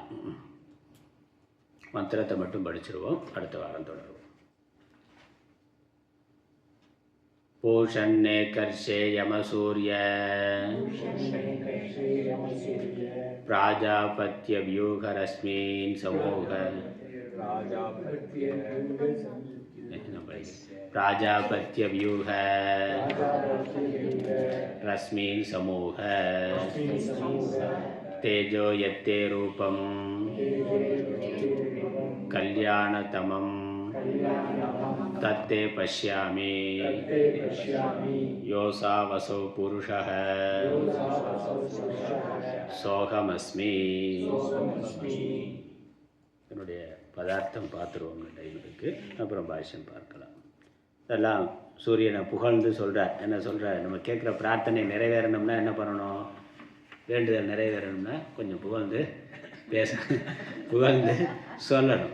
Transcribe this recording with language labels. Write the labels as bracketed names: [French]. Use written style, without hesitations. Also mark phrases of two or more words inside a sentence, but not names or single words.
[Tamil] மந்திரத்தை மட்டும் படிச்சிருவோம், அடுத்த வாரம் தொடருவோம். [Sanskrit] पूषन्ने कर्षे यमसूर्य प्राजापत्य व्यूहरश्मीन् समूह प्राजापत्य व्यूह रश्मीन समूह तेजो यत्ते रूपम कल्याणतमं तत्ते पश्यामि योसा वसो पुरुषः सोहमस्मि. [Tamil] என்னுடைய பதார்த்தம் பார்த்துருவோங்க, டைம் இருக்குது, அப்புறம் பாஷ்யம் பார்க்கலாம். இதெல்லாம் சூரியனை புகழ்ந்து சொல்கிறார். என்ன சொல்கிறார்? நம்ம கேட்குற பிரார்த்தனை நிறைவேறணும்னா என்ன பண்ணணும்? வேண்டுதல் நிறைவேறணும்னா கொஞ்சம் புகழ்ந்து புகழ்ந்து சொல்லணும்.